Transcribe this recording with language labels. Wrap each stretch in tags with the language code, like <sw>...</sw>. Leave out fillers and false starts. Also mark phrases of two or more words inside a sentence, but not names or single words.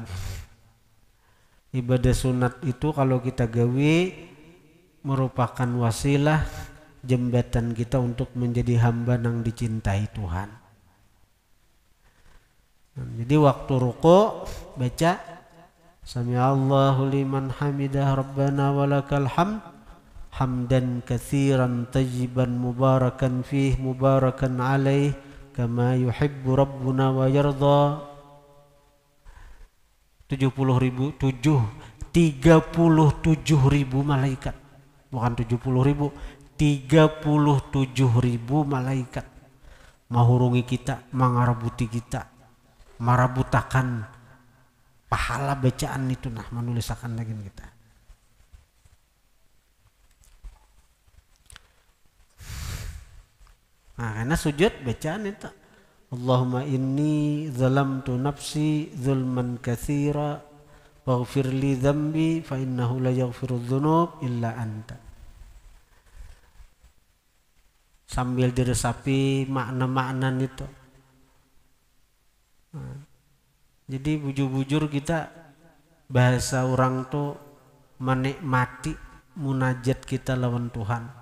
<bjn>Ibadah sunat itu kalau kita gawe merupakan wasilah jembatan kita untuk menjadi hamba yang dicintai Tuhan. Jadi waktu ruku baca</bjn> <ar>سمع الله لمن حمده ربنا ولك الحمد حمدا كثيرا طيبا مباركا فيه مباركا عليه كما يحب ربنا ويرضى.</ar> <bjn>37.000 malaikat, bukan 70.000, 37.000 malaikat mahurungi kita, mengarabuti kita, marabutakan pahala bacaan itu, nah menulisakan lagi kita. Nah, karena sujud bacaan itu</bjn> <ar>اللهم إني ظلمت نفسي ظلما كثيرا واغفر لي ذنبي فإنه لا يغفر الذنوب إلا أنت.</ar> <bjn>Sambil diresapi makna-makna itu. Jadi bujur-bujur kita bahasa orang tuh menikmati munajat kita lawan Tuhan.</bjn>